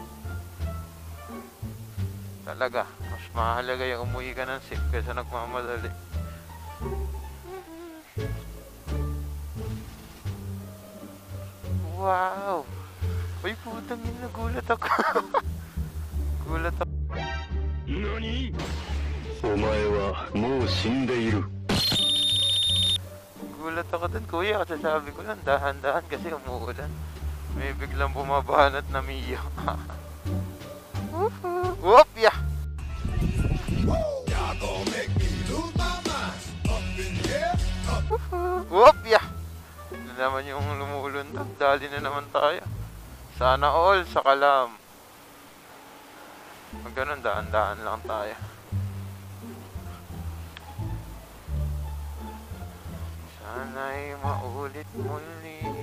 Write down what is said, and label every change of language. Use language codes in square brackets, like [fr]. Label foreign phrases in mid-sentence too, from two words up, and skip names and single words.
[tl] Talaga, mas mahalaga yung umuwi ka ng safe kaysa nagmamadali. Wow! Uy, putang yun, nagulat ako. Gulat ako. [ja] NANI?! お前はもう死んでいる。 [tl] Gulat ako dun, kuya, kasi sabi ko lang, dahan-dahan kasi umuulan. May biglang bumabanat na Mio. [en] Whoop, yeah! Whoop, yeah! [tl] Ito naman yung lumulundag, dali na naman tayo. Sana all sa kalam. Pag ganun, dahan-dahan lang tayo. Sana'y maulit muli.